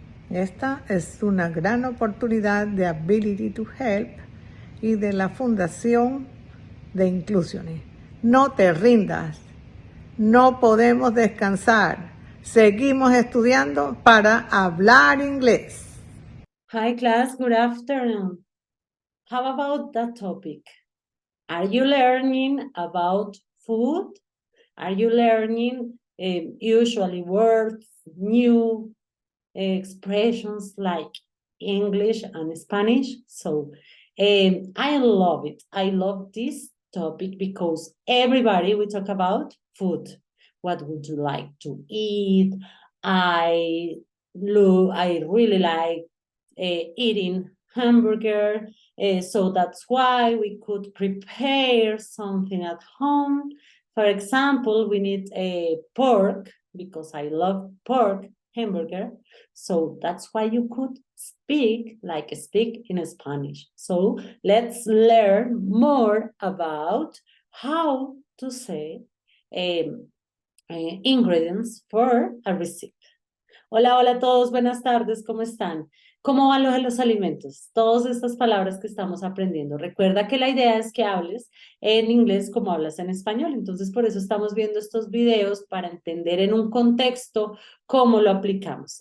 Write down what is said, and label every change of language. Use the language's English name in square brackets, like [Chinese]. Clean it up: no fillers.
[Spanish] Esta es una gran oportunidad de Ability to Help y de la Fundación de Inclusiones. No te rindas, no podemos descansar. Seguimos estudiando para hablar inglés. [English] Hi class, good afternoon. How about that topic? Are you learning about food? Are you learning usually words, new expressions like English and Spanish? So I love it. I love this topic because everybody will talk about food. What would you like to eat? I really like eating hamburger, so that's why we could prepare something at home. For example, we need a pork because I love pork hamburger, so that's why you could speak in Spanish. So let's learn more about how to say ingredients for a recipe. [Spanish] Hola, hola a todos, buenas tardes, ¿cómo están? ¿Cómo van los alimentos? Todas estas palabras que estamos aprendiendo. Recuerda que la idea es que hables en inglés como hablas en español, entonces por eso estamos viendo estos videos para entender en un contexto cómo lo aplicamos.